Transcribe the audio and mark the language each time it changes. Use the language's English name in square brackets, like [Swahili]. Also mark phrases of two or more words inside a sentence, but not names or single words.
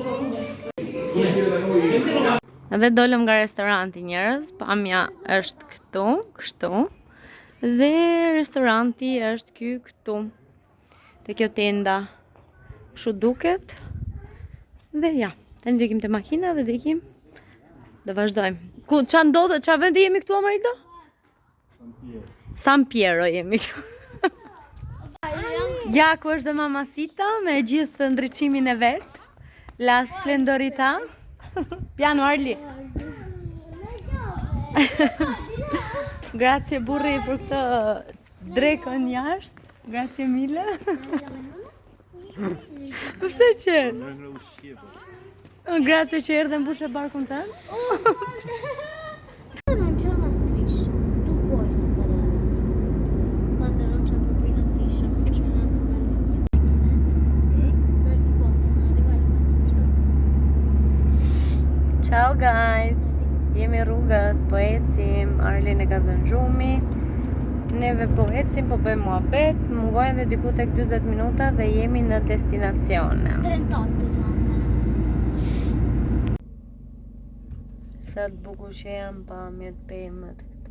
[Albanian] Edhe dolëm nga restoranti, njerëz, pamja është këtu, kështu, dhe restoranti është ky këtu, te kjo tenda, kështu duket, dhe ja, tani do ikim te makina dhe do ikim, do vazhdojmë. Qa ndodhet, qa vendi jemi këtu, Amarito? San Piero jemi këtu. Ja, ku është dhe Mamacita me gjithë ndriçimin e vet, [Italian] la splendorita. Piano Arli. [Albanian] Grazie burri për këtë drekën jashtë. [Italian] Grazie mille. [Albanian] Pse që? Grazie që erdhe mbushe barkun tënd. [Italian] Non c'è una striscia, tu puoi superare. Quando non c'è proprio una striscia, non c'è neanche una linea. Dal tipo possono arrivare in Ciao guys. [Albanian] Jemi rrugës, po ecim, Arlin e ka zënë xhumi. Neve po ecim, po bëjmë muhabet, mungojnë dhe diku tek 40 minuta dhe jemi në destinacione. [Italian] 38 mancano. [Albanian] Sa të bukur që janë pamjet pemët këtu.